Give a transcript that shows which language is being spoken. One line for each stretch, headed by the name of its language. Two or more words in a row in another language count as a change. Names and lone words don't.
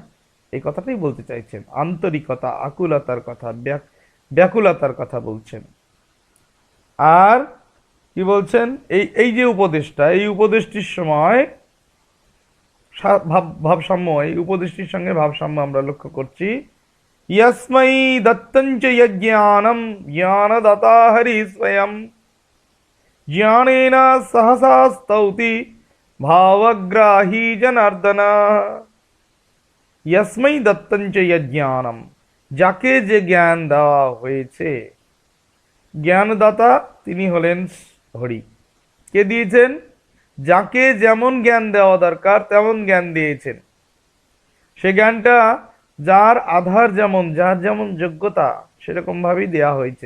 Bangla: এই কথাটাই বলতে চাইছেন, আন্তরিকতা, আকুলতার কথা, ব্যাকুলতার কথা বলছেন। আর কি বলছেন, এই এই যে উপদেশটা, এই উপদেশটির সময় ভাবসাম্য, এই উপদেশটির সঙ্গে ভাবসাম্য আমরা লক্ষ্য করছি।
Sanskrit: यस्मै दत्तञ्च यज्ञानं ज्ञानदाता हरि स्वयं ज्ञानेन सहसा स्तौति भावग्राही जनार्दन। यस्मै दत्तञ्च यज्ञानं,
Bangla: যাকে যে জ্ঞান দেওয়া হয়েছে, জ্ঞানদাতা তিনি হলেন হরি। কে দিয়েছেন? যাকে যেমন জ্ঞান দেওয়া দরকার তেমন জ্ঞান দিয়েছেন। সে জ্ঞানটা যার আধার যেমন, যার যেমন যোগ্যতা সেরকম ভাবেই দেয়া হয়েছে।